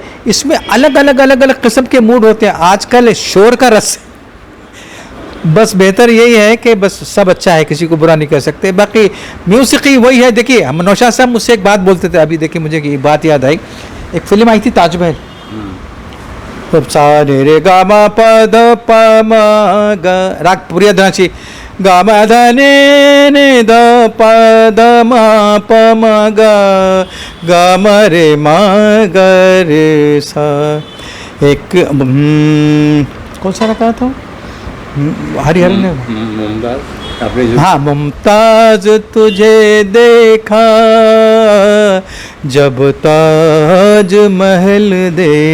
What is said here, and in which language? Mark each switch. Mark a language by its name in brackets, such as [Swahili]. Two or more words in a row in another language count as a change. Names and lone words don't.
[Hindi] इसमें अलग अलग अलग अलग किस्म के मूड होते हैं। आजकल शोर का रस है। बस बेहतर यही है कि बस सब अच्छा है, किसी को बुरा नहीं कह सकते। बाकी म्यूसिकी वही है। देखिए हम नौशाद साहब मुझसे एक बात बोलते थे, अभी देखिए मुझे ये बात याद आई। एक फिल्म आई थी ताजमहल, सा रे गा मा प द प म ग, राग पूरी धनाची, गा म ध ने द प द म प म ग, गा म रे म ग रे सा। एक कौन सा रखा था, हरिहर ने, हाँ, मुमताज तुझे देखा जब ताज महल देखा।